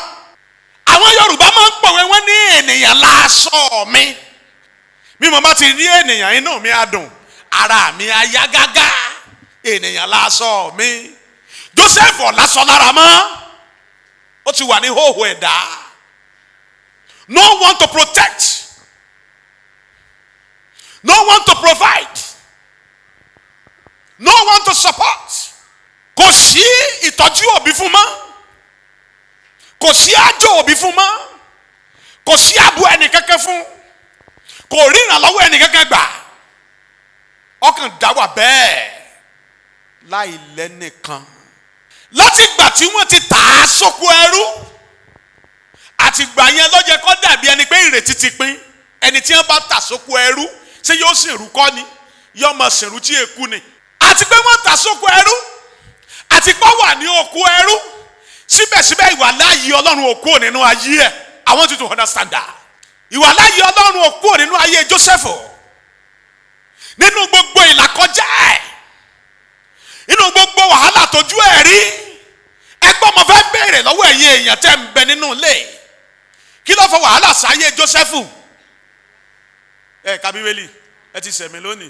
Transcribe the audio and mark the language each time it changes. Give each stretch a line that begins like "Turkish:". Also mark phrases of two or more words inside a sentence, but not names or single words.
Yoruba: Àwọn Yorùbá máa ń pòwe wọ́n ní ènìyàn láṣọ mi. Bí mo bá ti rí ènìyàn inú mi á dùn, ara mi á yá gágá. Ènìyàn láṣọ mi. Joseph ò láṣọ lára mọ́. Ó ti wà ní hóhó ẹ̀dá.
English: No one to protect. No one to provide. No one to support.
Yoruba: Kò sí ìtọ́jú òbí fún mọ́. Kò sí àjò òbí fún mọ́. Kò sí ààbò ẹnì kankan fún. Kò rí ìrànlọ́wọ́ ẹnì kankan gbà. Ọkàn dá wà bẹ́ẹ̀ láì lẹ́nìkan. Láti ìgbà tí wọ́n ti tà á sóko ẹrú, àti ìgbà yẹn ló jẹ́ kó dàbí ẹni pé ìrètí ti pín. Ẹni tí wọ́n bá tà sóko ẹrú ṣé yóò sìnrú kọ́ ni? Yóò máa sìnrú tí èkú ni. Àti pé wọ́n tà sóko ẹrú, àti pé wà ní oko ẹrú, síbẹ̀síbẹ̀ ìwà láàyè Ọlọ́run ò kúrò nínú ayé ẹ̀.
English: I want you to understand that.
Yoruba: Ìwà láàyè Ọlọ́run ò kúrò nínú ayé Joseph. Nínú gbogbo ìlàkọjá ẹ̀, nínú gbogbo wàhálà tójú ẹ̀ rí, ẹgbọ́n mo fẹ́ béèrè lọ́wọ́ ẹ̀yin èèyàn tẹ́ ń bẹ nínú ilé. Kí ló fọ wàhálà sáyé Joseph? Ẹ ka Bíbélì, ẹ ti sẹ̀mí lónìí.